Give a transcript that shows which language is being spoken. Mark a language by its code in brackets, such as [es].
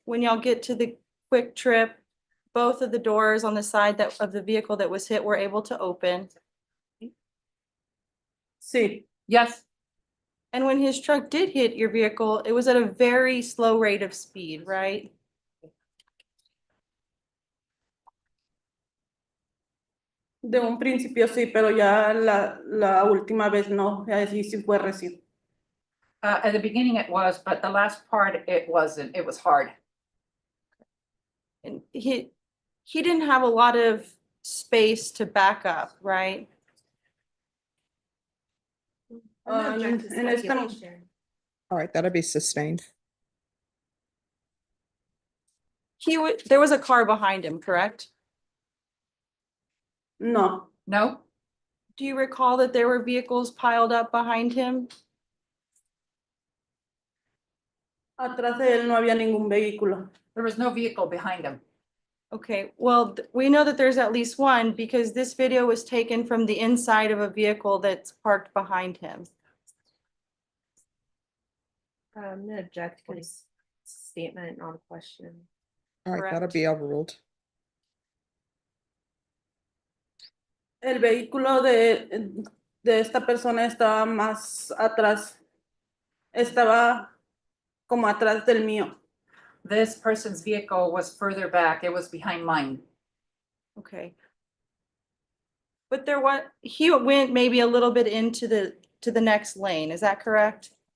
[en] When y'all get to the quick trip, both of the doors on the side of the vehicle that was hit were able to open. [es] sí, [en] Yes. And when his truck did hit your vehicle, it was at a very slow rate of speed, right? [es] de un principio sí, pero ya la última vez no, así sí fue recién. [en] At the beginning it was, but the last part it wasn't. It was hard. And he didn't have a lot of space to back up, right? I'm gonna object to [es] En esta no. [en] speculation. All right, that'll be sustained. There was a car behind him, correct? [es] No, [en] No? Do you recall that there were vehicles piled up behind him? [es] atrás de él no había ningún vehículo. [en] There was no vehicle behind him. Okay, well, we know that there's at least one because this video was taken from the inside of a vehicle that's parked behind him. I'm gonna object because statement, not a question. All right, that'll Correct. be overruled. [es] El vehículo de esta persona estaba más atrás, estaba como atrás del mío. [en] This person's vehicle was further back. It was behind mine. Okay. But he went maybe a little bit into the next lane, is that correct?